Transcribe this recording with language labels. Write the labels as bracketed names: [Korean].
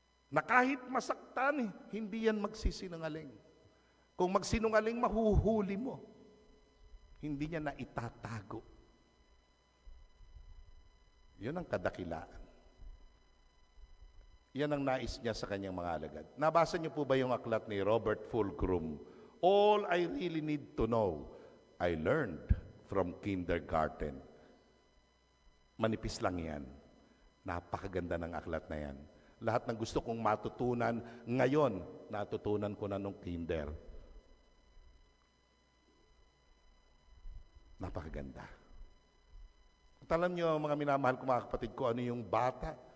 [Filipino] Na kahit masaktan, hindi yan magsisinungaling. Kung magsinungaling, mahuhuli mo. Hindi niya na itatago. Yun ang kadakilaan. Yan ang nais niya sa kanyang mga alagad. Nabasa niyo po ba yung aklat ni Robert Fulcrum? [English] All I really need to know, I learned from kindergarten. [Filipino] Manipis lang yan. Napakaganda ng aklat na yan. Lahat ng gusto kong matutunan ngayon, natutunan ko na nung kinder. Napakaganda. At alam niyo, mga minamahal ko mga kapatid ko, ano yung bata?